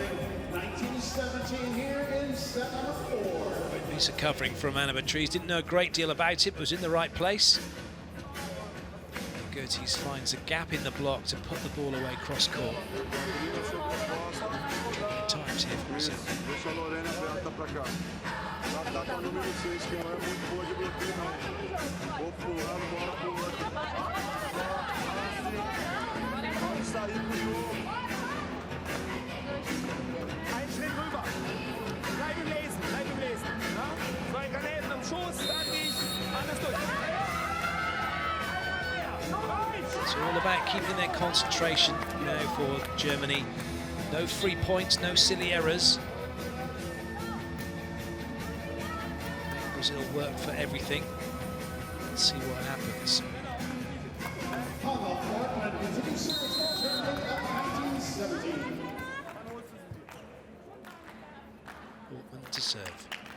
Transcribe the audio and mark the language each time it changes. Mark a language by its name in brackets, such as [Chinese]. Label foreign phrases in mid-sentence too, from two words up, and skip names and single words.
[English] 1917 here in set number 4. Great piece of covering from Anna Beatriz. Didn't know a great deal about it, but was in the right place. And Gertes finds a gap in the block to put the ball away cross court. Times here for Brazil. [Portuguese] Deixa a Lorena aberta pra cá. Ataca o número 6, que não é muito boa de bloqueio, não. Vou pro lado, bola pro outro. Vamos sair pro jogo. [German] Einen Schritt rüber. Bleib im Lesen, bleib im Lesen. Ja? Zwei Granaten am Schoß, fertig, alles durch. [English] It's all about keeping their concentration now for Germany. No free points, no silly errors. Brazil work for everything. Let's see what happens. Portman to serve.